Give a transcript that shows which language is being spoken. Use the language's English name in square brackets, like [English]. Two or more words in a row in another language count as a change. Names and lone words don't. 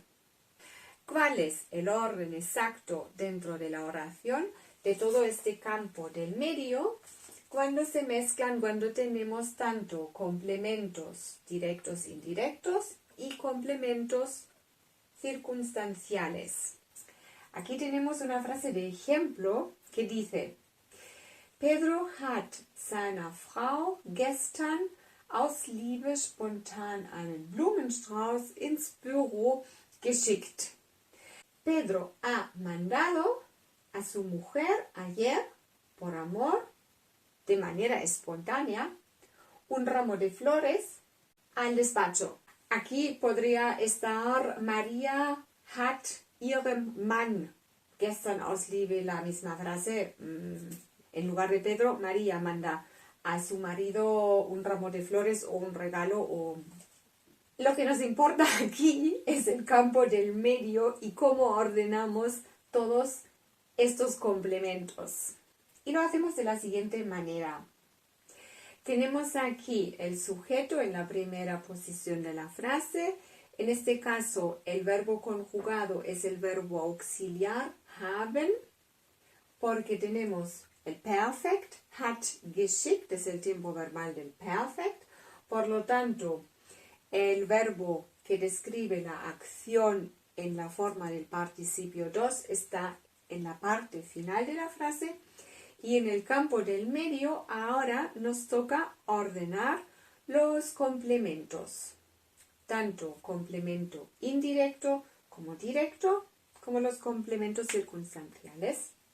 [Spanish] ¿Cuál es el orden exacto dentro de la oración de todo este campo del medio cuando se mezclan, cuando tenemos tanto complementos directos e indirectos y complementos circunstanciales? Aquí tenemos una frase de ejemplo que dice: [German] Pedro hat seiner Frau gestern aus Liebe spontan einen Blumenstrauß ins Büro geschickt. [Spanish] Pedro ha mandado a su mujer ayer, por amor, de manera espontánea, un ramo de flores al despacho. Aquí podría estar [German] María hat ihrem Mann gestern aus Liebe, [Spanish] la misma frase. En lugar de Pedro, María manda a su marido un ramo de flores o un regalo o... Lo que nos importa aquí es el campo del medio y cómo ordenamos todos estos complementos. Y lo hacemos de la siguiente manera. Tenemos aquí el sujeto en la primera posición de la frase. En este caso, el verbo conjugado es el verbo auxiliar, haben, porque tenemos el perfect, [German] hat geschickt, [Spanish] es el tiempo verbal del perfect. Por lo tanto, el verbo que describe la acción en la forma del participio dos está en la parte final de la frase. Y en el campo del medio ahora nos toca ordenar los complementos, tanto complemento indirecto como directo, como los complementos circunstanciales.